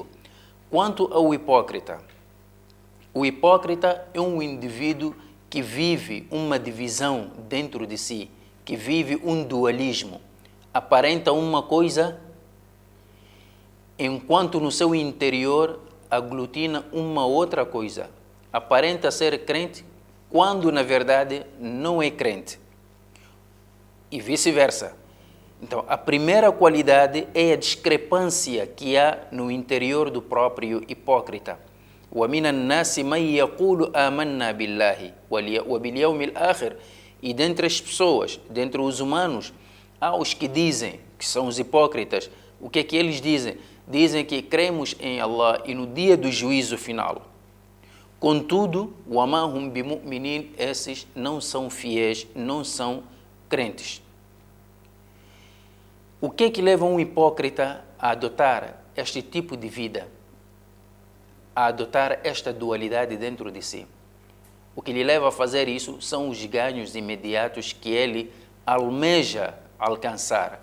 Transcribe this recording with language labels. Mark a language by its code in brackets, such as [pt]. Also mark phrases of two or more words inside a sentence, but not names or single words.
[pt] Quanto ao hipócrita, o hipócrita é um indivíduo que vive uma divisão dentro de si, que vive um dualismo, aparenta uma coisa, enquanto no seu interior aglutina uma outra coisa. Aparenta ser crente quando na verdade não é crente. E vice-versa. Então, a primeira qualidade é a discrepância que há no interior do próprio hipócrita. [ar] وَمِنَ النَّاسِ مَنْ يَقُولُ آمَنَّا بِاللَّهِ وَبِالْيَوْمِ الْآخِرِ. [pt] E dentre as pessoas, dentre os humanos, há os que dizem, que são os hipócritas, o que é que eles dizem? Dizem que cremos em Allah e no dia do juízo final. Contudo, [ar] وَمَا هُمْ بِمُؤْمِنِينَ, [pt] esses não são fiéis, não são crentes. O que é que leva um hipócrita a adotar este tipo de vida? A adotar esta dualidade dentro de si? O que lhe leva a fazer isso são os ganhos imediatos que ele almeja alcançar.